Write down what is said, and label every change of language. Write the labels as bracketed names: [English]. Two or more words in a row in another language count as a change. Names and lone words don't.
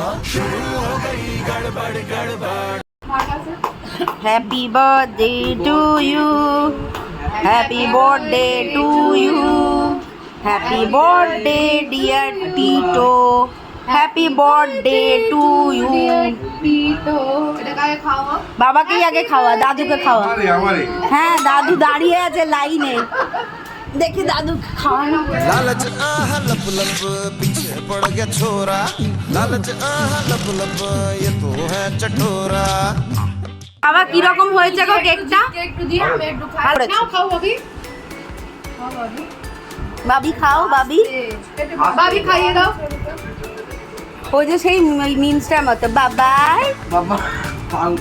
[English] Happy birthday to you, happy birthday to you, happy birthday dear Tito, happy birthday to you. [Bangla] বাবাকেই আগে খাওয়া, দাদুকে খাওয়া। হ্যাঁ দাদু দাঁড়িয়ে আছে লাইনে, দেখি দাদু খাওয়ানো। [Hindi] लालच आहा लब लब पीछे पड़ गया छोरा, लालच आहा लब लब ये तो है चटोरा। [Bangla] বাবা কি রকম হয়েছে গো কেকটা? একটু দিও, আমি একটু খাই। নাও খাও বাবি, খাও বাবি, বাবি খাও বাবি, বাবি খাইয়ে দাও। ওই যে সেই মিমসটার মতো বাবাই বাবা মাংকো।